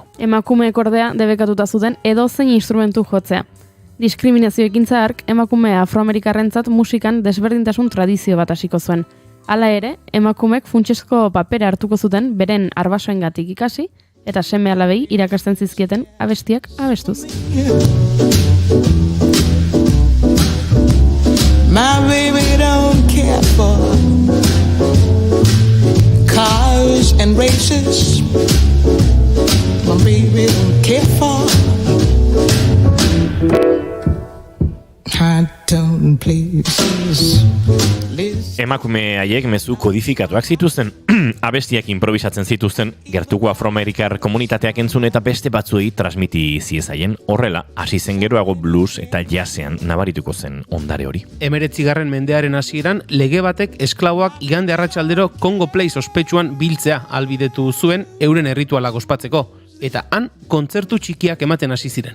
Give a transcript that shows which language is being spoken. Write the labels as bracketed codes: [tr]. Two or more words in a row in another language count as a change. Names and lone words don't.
[eu] Emakumeek ordea debekatuta zuten edozein instrumentu jotzea. Diskriminazio ekintza hark emakume afroamerikarrentzat musikan desberdintasun tradizio bat hasiko zuen. Hala ere, emakumeek funtsezko papera hartuko zuten beren arbasoengatik ikasi eta seme alabei irakasten zizkieten abestiak abestuz. [en] My baby don't care for cars and races. My baby don't care for. I don't [eu] Emakume haiek mezu kodifikatuak zituzten, abestiak improvisatzen zituzten, gertuko afroamerikar komunitateak entzun eta beste batzuei transmiti ziezaien, horrela, hasi zen geroago blues eta jazzean nabarituko zen ondare hori. 19. mendearen hasieran lege batek esklaboak igande arratsaldero Congo Place ospetsuan biltzea albidetu zuen euren erritualak ospatzeko, eta han kontzertu txikiak ematen hasi ziren.